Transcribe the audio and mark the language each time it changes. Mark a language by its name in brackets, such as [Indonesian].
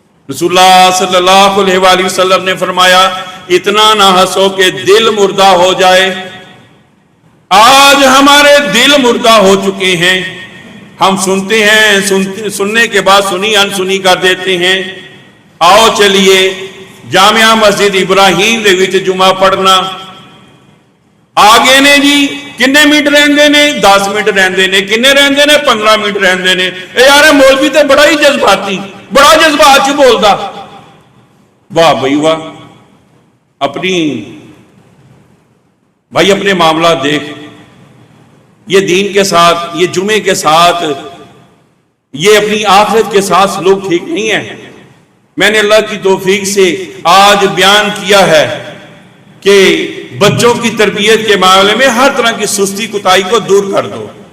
[Urdu] رسول اللہ صلی اللہ علیہ وآلہ وسلم نے فرمایا اتنا نہ ہنسو کہ دل مردہ ہو جائے. آج ہمارے دل مردہ ہو چکے ہیں. ہم سنتے ہیں, سننے کے بعد سنی انسنی کر دیتے ہیں. [Punjabi] آؤ چلیے جامعہ مسجد ابراہیم دے وچ جمعہ پڑھنا. آگے نے جی کنے منٹ رہندے نے, 10 منٹ رہندے نے, کنے رہندے نے, 15 منٹ رہندے نے. اے یار مولوی تے بڑا ہی جذباتی, بڑا جذبات چ بولدا. [Urdu] واہ بھائی واہ, اپنے معاملات دیکھ. یہ دین کے ساتھ, یہ جمعے کے ساتھ, یہ اپنی آخرت کے ساتھ سلوک ٹھیک نہیں ہے. میں نے اللہ کی توفیق سے آج بیان کیا ہے کہ بچوں کی تربیت کے معاملے میں ہر طرح کی سستی کوتاہی کو دور کر دو.